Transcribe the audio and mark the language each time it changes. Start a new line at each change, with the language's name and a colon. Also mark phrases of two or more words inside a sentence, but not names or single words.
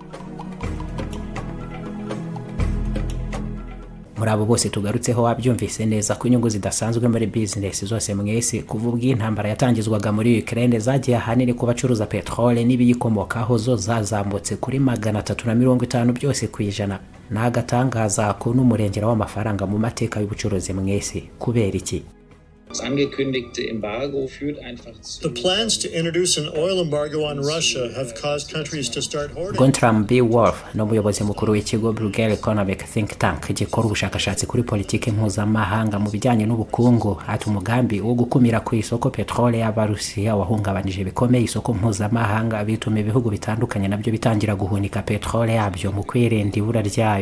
Kinyarwanda: Muri abo bose tugarutseho wabyumvise neza ko inyungu zidasanzwe muri business zose mwese kuva ubwo intambara yatangizwaga muri Ukraine zagiye ahanini ku bacuruza petrole n'ibiyikomokaho zo zazamutse kuri 350 byose kwijana. Nagatangaza ko n'umurengera w'amafaranga mu mateka y'ubucuruzi mwese kubera iki?
German: Das angekündigte Embargo führt einfach zu.
English: The plans to introduce an oil embargo on Russia have caused countries to start hoarding.
Kinyarwanda: Gontram B. Wolf, n'umuyobozi mukuru w'ikigo Bruegel Economic Think Tank gikora ubushakashatsi kuri politiki mpuzamahanga mu bijyanye n'ubukungu, ati umugambi wo gukumira ku isoko petrole y'Abarusiya wahungabanije bikomeye isoko mpuzamahanga bituma ibihugu bitandukanye nabyo bitangira guhunika petrole yabyo mu kwirinda ibura ryayo.